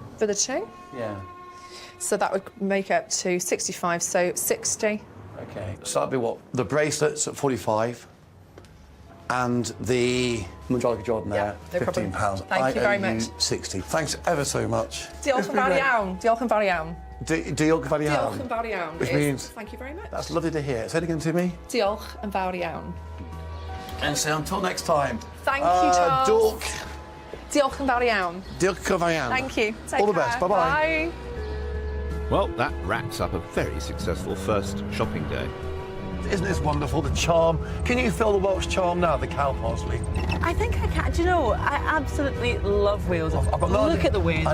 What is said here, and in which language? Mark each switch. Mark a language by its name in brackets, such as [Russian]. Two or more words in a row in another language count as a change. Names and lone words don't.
[English] For the two? Yeah. So that would make up to 65, so 60. OK, so that'd be what? The bracelets at 45 and the Majolica Jordan there, no problem. £15. Thank you very I owe much. 60. Thanks ever so much. [Welsh] Diolch [English] It's [Welsh] yn [English] been [Welsh] fawr [English] great. [Welsh] iawn. Diolch yn fawr iawn. Diolch yn fawr iawn. Diolch yn fawr iawn. [English] Which is means- thank you very much. That's lovely to hear. Say it again to me. [Welsh] Diolch yn fawr iawn. [English] And say until next time. Thank you, Charles. [Welsh] Diolch. Diolch yn fawr iawn. Diolch yn fawr iawn. [English] Thank you. Take All the care. best. Bye-bye. Bye. Well, that wraps up a very successful first shopping day. Isn't this wonderful, the charm? Can you feel the Welsh charm now, the cow parsley? I think I can. Do you know, I absolutely love Wales. I've got no Look idea- at the wind.